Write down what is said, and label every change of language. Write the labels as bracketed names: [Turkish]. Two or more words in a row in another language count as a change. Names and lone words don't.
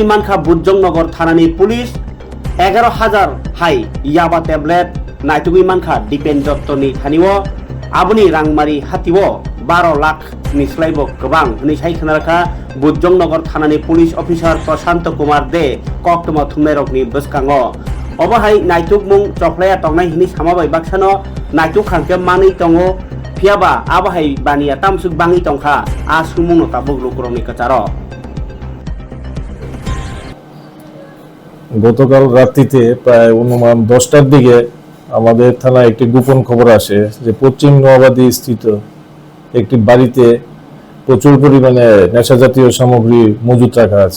[Kok Borok] मानखा बुजंग नगर थानानि पुलिस 11,000 हाई याबा टेबलेट नायतुगै मानखा दीपेन दत्तनि थानिओ आबुनि रांमारि हातिओ 12 लाख नि स्लाइबो गोबां हनै साइखनारखा बुजंग नगर थानानि [English] police officer [Kok Borok] प्रशांत कुमार दे कक्टमा थुमनाय रकनि बसकाङो अबहाय नायतुग मुं चफ्लाया तंनाय हिनि सामाबाय बाक्सानो नायतुग खांके मानै तंगो फियाबा आबहाय बानिया तामसुक बाङि तंखा आसुमुनो ताबुग्रु करंनि कचारो [Bangla] গতকাল রাত্রিতে প্রায় অনুমান 10টার দিকে আমাদের থানায় একটি গোপন খবর আসে যে পশ্চিম নোয়াবাদী স্থিত একটি বাড়িতে প্রচুর পরিমাণে নেশাজাতীয় সামগ্রী মজুত রাখা আছে।